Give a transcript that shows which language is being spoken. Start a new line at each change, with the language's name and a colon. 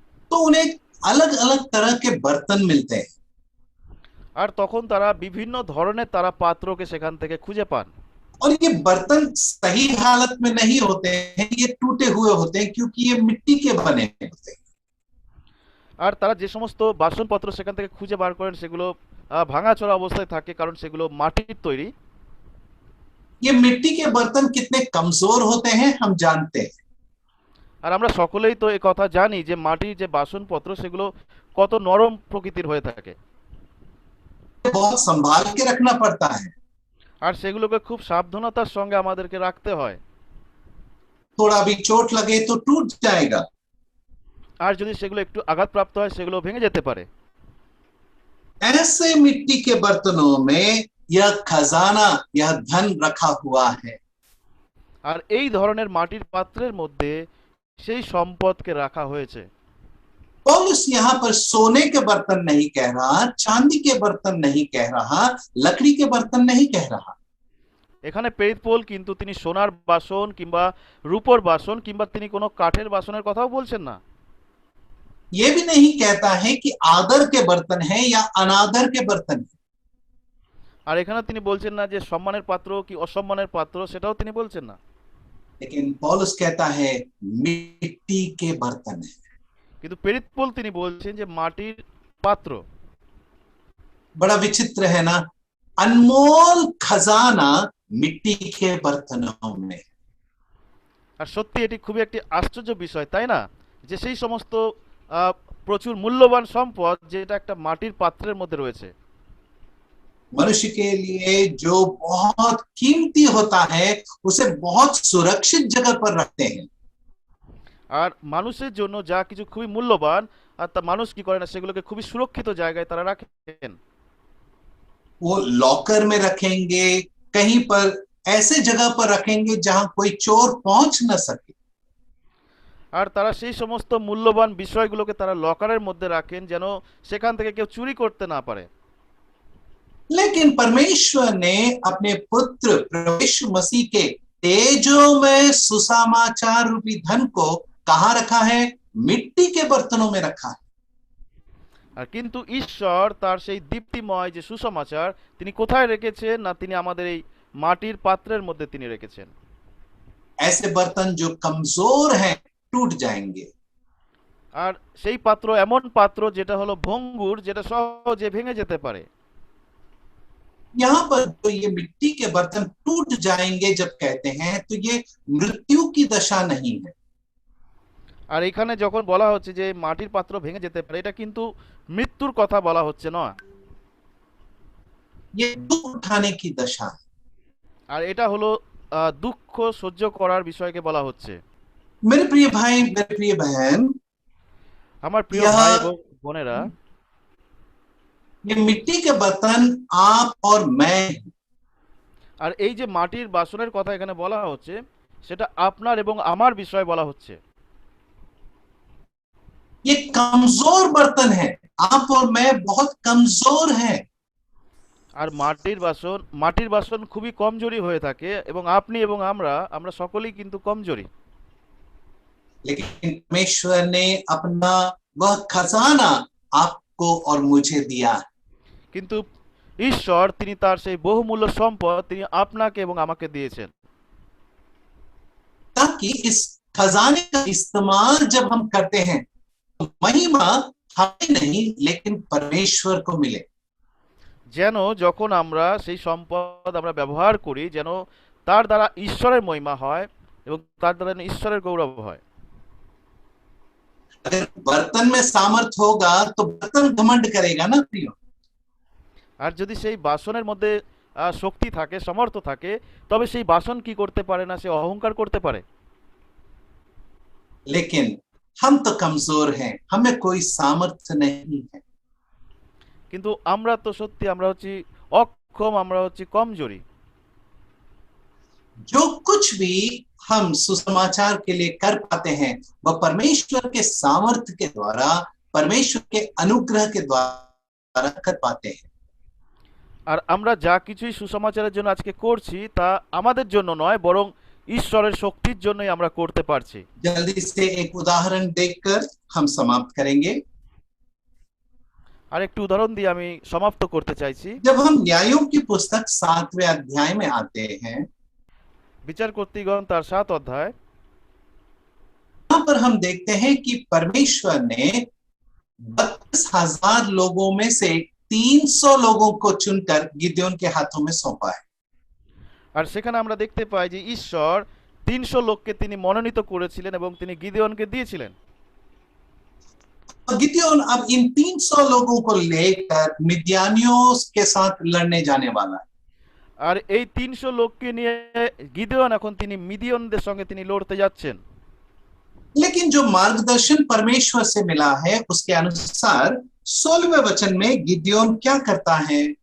Hindi: तो उन्हें अलग अलग तरह के बर्तन मिलते हैं।
Bangla: আর তখন তারা বিভিন্ন ধরনের তারা পাত্রকে সেখান থেকে খুঁজে পান।
Hindi: और ये बर्तन सही हालत में नहीं होते हैं, ये टूटे हुए होते हैं, क्योंकि ये मिट्टी के बने होते हैं।
Bangla: আর তারা যে সমস্ত বাসনপত্র সেখান থেকে খুঁজে বার করেন সেগুলো ভাঙাচোরা অবস্থায় থাকে, কারণ সেগুলো মাটির তৈরি।
Hindi: ये मिट्टी के बर्तन कितने कमजोर होते हैं हम जानते हैं।
Bangla: আর আমরা সকলেই তো এই কথা জানি যে মাটির যে বাসনপত্র সেগুলো কত নরম প্রকৃতির হয়ে থাকে।
Hindi: बहुत संभाल के रखना पड़ता है।
Bangla: আর সেগুলোকে খুব সাবধানতার সঙ্গে আমাদেরকে রাখতে হয়।
Hindi: थोड़ा भी चोट लगे तो टूट जाएगा।
Bangla: আর যদি সেগুলো একটু আঘাতপ্রাপ্ত হয় সেগুলো ভেঙে যেতে পারে।
Hindi: ऐसे मिट्टी के बर्तनों में यह खजाना, यह धन रखा हुआ है।
Bangla: আর এই ধরনের মাটির পাত্রের মধ্যে সেই সম্পদকে রাখা হয়েছে।
Hindi: पौलुस यहाँ पर सोने के बर्तन नहीं कह रहा, चांदी के बर्तन नहीं कह रहा, लकड़ी के बर्तन नहीं कह रहा।
Bangla: এখানে প্রেরিত পৌল কিন্তু তিনি সোনার বাসন কিংবা রূপোর বাসন কিংবা তিনি কোনো কাঠের বাসনের কথাও বলছেন না।
Hindi: ये भी नहीं कहता है कि आदर के बर्तन है या अनादर के बर्तन है।
Bangla: আর এখানে তিনি বলছেন না যে সম্মানের পাত্র কি অসম্মানের পাত্র, সেটাও তিনি বলছেন না।
Hindi: लेकिन पौलुस कहता है मिट्टी के बर्तन है।
Bangla: কিন্তু প্রেরিত পৌল তিনি বলছেন যে মাটির পাত্র।
Hindi: बड़ा विचित्र है ना, अनमोल खजाना मिट्टी के बर्तनों में।
Bangla: আর সত্যি এটি খুবই একটি আশ্চর্য বিষয়, তাই না, যে সেই সমস্ত প্রচুর মূল্যবান সম্পদ যেটা একটা মাটির পাত্রের মধ্যে রয়েছে।
Hindi: मनुष्य के लिए जो बहुत कीमती होता है उसे बहुत सुरक्षित जगह पर रखते हैं।
Bangla: আর মানুষের জন্য যা কিছু খুবই মূল্যবান, আর তা মানুষ কি করে না, সেগুলোকে খুবই সুরক্ষিত জায়গায় তারা রাখেন।
Hindi: वो लॉकर में रखेंगे, कहीं पर ऐसे जगह पर रखेंगे जहां कोई चोर पहुंच न सके।
Bangla: আর তারা সেই সমস্ত মূল্যবান বিষয়গুলোকে তারা লকারের মধ্যে রাখেন যেন সেখান থেকে কেউ চুরি করতে না পারে।
Hindi: लेकिन परमेश्वर ने अपने पुत्र प्रभु यीशु मसीह के तेजोमय सुसमाचार रूपी धन को कहाँ रखा है? मिट्टी के बर्तनों में रखा है।
Bangla: আর কিন্তু ঈশ্বর তার সেই দীপ্তিময় যে সুসমাচার তিনি কোথায় রেখেছেন না, তিনি আমাদের এই মাটির পাত্রের মধ্যে তিনি রেখেছেন।
Hindi: ऐसे बर्तन जो कमजोर हैं टूट जाएंगे।
Bangla: আর সেই পাত্র এমন পাত্র যেটা হলো ভঙ্গুর, যেটা সহজে ভেঙে যেতে পারে।
Hindi: यहाँ पर जो ये मिट्टी के बर्तन टूट जाएंगे जब कहते हैं, तो ये मृत्यु की दशा नहीं है,
Bangla: আর এখানে যখন বলা হচ্ছে যে মাটির পাত্র ভেঙে যেতে পারে, এটা কিন্তু মৃত্যুর কথা বলা হচ্ছে না।
Hindi: ये दुख उठाने की दशा है।
Bangla: আর এটা হলো দুঃখ সহ্য করার বিষয়কে বলা হচ্ছে।
Hindi: मेरे प्रिय भाई, मेरे प्रिय बहन,
Bangla: আমার প্রিয়
Hindi: यह
Bangla: ভাই এবং বোনেরা,
Hindi: ये मिट्टी के बर्तन आप और मैं हैं।
Bangla: আর এই যে মাটির বাসনের কথা এখানে বলা হচ্ছে, সেটা আপনার এবং আমার বিষয় বলা হচ্ছে।
Hindi: ये कमजोर बर्तन है, आप और मैं बहुत कमजोर हैं।
Bangla: আর মাটির বাসন খুবই কমজোরি হয়ে থাকে, এবং আপনি এবং আমরা সকলেই কিন্তু কমজোরি।
Hindi: लेकिन परमेश्वर ने अपना वह खजाना आपको और मुझे दिया है,
Bangla: কিন্তু ঈশ্বর তিনি তার সেই বহুমূল্য সম্পদ তিনি আপনাকে এবং আমাকে দিয়েছেন,
Hindi: ताकि इस खजाने का इस्तेमाल जब हम करते हैं तो महिमा हमें नहीं लेकिन परमेश्वर को मिले।
Bangla: যেন যখন আমরা সেই সম্পদ আমরা ব্যবহার করি, যেন তার দ্বারা ঈশ্বরের মহিমা হয় এবং তার দ্বারা যেন ঈশ্বরের গৌরব হয়।
Hindi: अगर बर्तन में सामर्थ होगा तो बर्तन घमंड करेगा ना प्रियो।
Bangla: আর যদি সেই বাসনের মধ্যে শক্তি থাকে, সামর্থ্য থাকে, তবে সেই বাসন কি করতে পারে না, সে অহংকার করতে পারে।
Hindi: लेकिन हम तो कमजोर हैं, हमें कोई सामर्थ्य नहीं है।
Bangla: কিন্তু আমরা তো সত্যি আমরা হচ্ছি অক্ষম, আমরা হচ্ছি কমজোরি।
Hindi: जो कुछ भी हम सुसमाचार के लिए कर पाते हैं वह परमेश्वर के सामर्थ्य के द्वारा, परमेश्वर के अनुग्रह के द्वारा कर पाते हैं।
Bangla: আর আমরা যা কিছুই সুসমাচারের জন্য আজকে করছি, তা আমাদের জন্য নয়, বরং ঈশ্বরের শক্তির জন্যই আমরা করতে পারছি।
Hindi: जल्दी से एक उदाहरण देखकर हम समाप्त करेंगे।
Bangla: আর একটি उदाहरण দিয়ে আমি সমাপ্ত করতে চাইছি।
Hindi: जब हम न्यायों की पुस्तक 7वें अध्याय में आते हैं,
Bangla: বিচারকর্ত্রীগণ তার 7 অধ্যায়,
Hindi: यहाँ पर हम देखते हैं कि परमेश्वर ने 32,000 लोगों में से 300 लोगों को चुनकर गिदोन के हाथों में सौंपा है।
Bangla: আর সেখানে আমরা দেখতে পাই যে ঈশ্বর 300 লোককে তিনি মনোনীত করেছিলেন এবং তিনি গিদেওনকে দিয়েছিলেন।
Hindi: गिदोन अब इन 300 लोगों को लेकर मिद्यानियों के साथ लड़ने जाने वाला है।
Bangla: আর এই 300 लोकকে নিয়ে গিদেওন এখন তিনি মিদিয়নদের সঙ্গে তিনি লড়তে যাচ্ছেন।
Hindi: लेकिन जो मार्गदर्शन परमेश्वर से मिला है उसके अनुसार 16वें वचन में गिदोन क्या करता है?